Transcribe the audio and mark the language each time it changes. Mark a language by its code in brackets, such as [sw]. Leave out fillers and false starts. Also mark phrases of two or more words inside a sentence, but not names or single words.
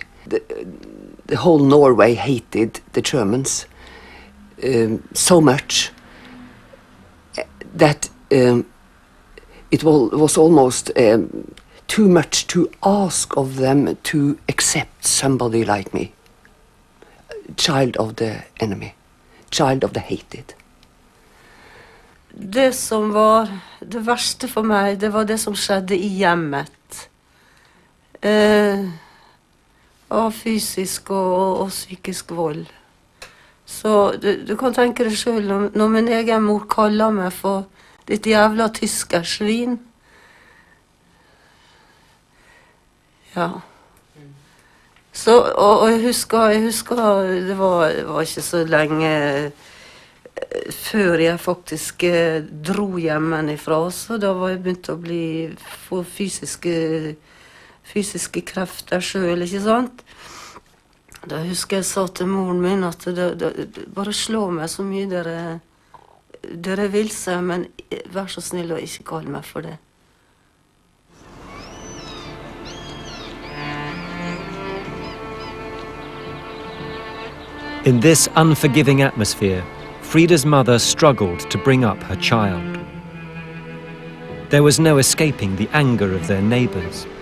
[en] The whole Norway hated the Germans so much that it was almost too much to ask of them to accept somebody like me, child of the enemy, child of the hated. [sv] Det som var det värsta för mig, det var det som skedde i hemmet. Av fysisk och psykisk våld. Så du kan tänka dig själv när min egen mor kallar mig för ditt jävla tyska svin. Ja. Så, och jag [no] husker [sv] det var inte så länge [no] før jeg faktisk dro hjemmefra, så da var jeg begynt å få fysiske krefter selv, ikke sant? Da husker jeg sa til moren min at bare slå meg så mye dere vil seg, men vær så snill og ikke kall meg for det. [en] In this unforgiving atmosphere, Frida's mother struggled to bring up her child. There was no escaping the anger of their neighbours.